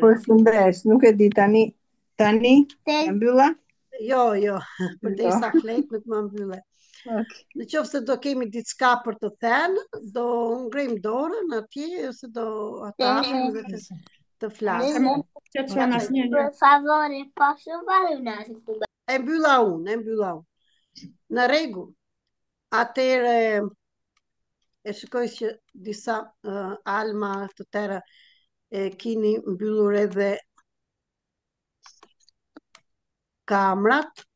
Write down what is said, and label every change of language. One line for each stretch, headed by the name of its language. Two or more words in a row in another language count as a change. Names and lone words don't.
Albanian: përshëndes, nuk e di tani e mbylla? Jo, përderisa flet nuk më mbylle. Në qoftë se do kemi diçka për të thënë, do ngrim dorën atje ose do atapim dhe të flasim.
Italian: Per favore, posso fare un attimo?
Albanian: E mbylla unë. Në rregull. Atëre e shikoj që disa alma të tëra kini mbyllur edhe kamrat.